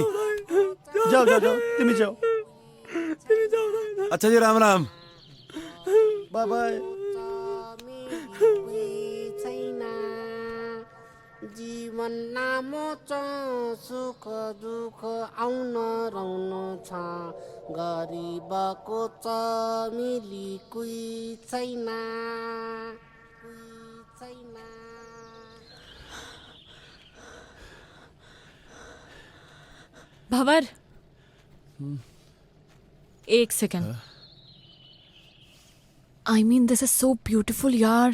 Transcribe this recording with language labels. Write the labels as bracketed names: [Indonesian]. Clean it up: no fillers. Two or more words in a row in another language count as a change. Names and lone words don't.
[Hindi] जाओ जाओ जाओ, तुम जाओ। अच्छा जी, राम राम। [English] Bye bye. [Nepali] जीवन नामो सुख दुख आउन रहन छ गरिबको चमेली कोही छैन [Hindi] भंवर, एक सेकंड। [English] I mean this is so beautiful यार।